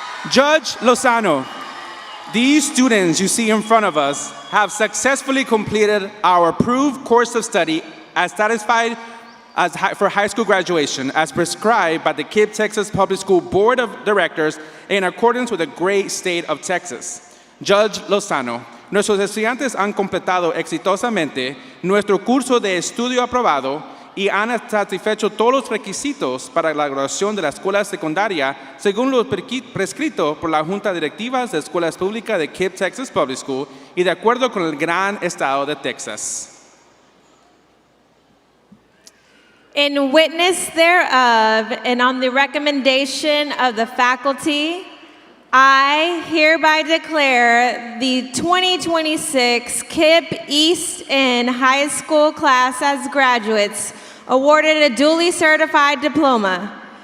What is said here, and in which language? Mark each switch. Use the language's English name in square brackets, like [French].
[English] Judge Lozano, these students you see in front of us have successfully completed our approved course of study as satisfied for high school graduation as prescribed by the KIPP Texas Public School Board of Directors in accordance with the great state of Texas. [Spanish] Judge Lozano, nuestros estudiantes han completado exitosamente nuestro curso de estudio aprobado y han satisfecho todos los requisitos para la graduación de la escuela secundaria según lo prescrito por la Junta Directiva de Escuelas Públicas de KIPP Texas Public School y de acuerdo con el gran estado de Texas. [English] In witness thereof, and on the recommendation of the faculty, I hereby declare the 2026 KIPP East End High School class as graduates awarded a duly certified diploma.